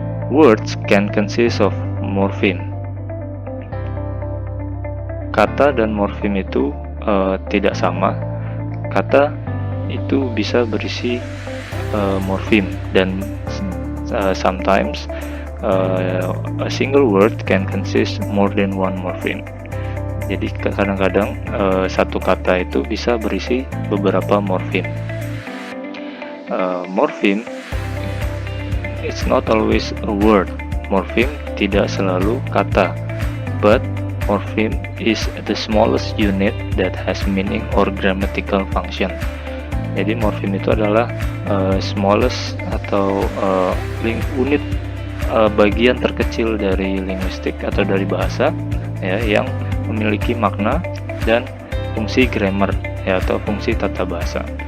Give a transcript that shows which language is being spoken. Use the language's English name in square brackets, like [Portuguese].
[English] Words can consist of morpheme. [Indonesian] Kata dan morpheme itu tidak sama. Kata itu bisa berisi morpheme dan [English] sometimes a single word can consist more than one morpheme. [Indonesian] Jadi kadang-kadang satu kata itu bisa berisi beberapa morpheme. [English] Morpheme it's not always a word. [Indonesian] Morpheme tidak selalu kata, [English] but morpheme is the smallest unit that has meaning or grammatical function. [Indonesian] Jadi morpheme itu adalah smallest atau unit bagian terkecil dari linguistik atau dari bahasa, ya, yang memiliki makna dan fungsi grammar, ya, atau fungsi tata bahasa.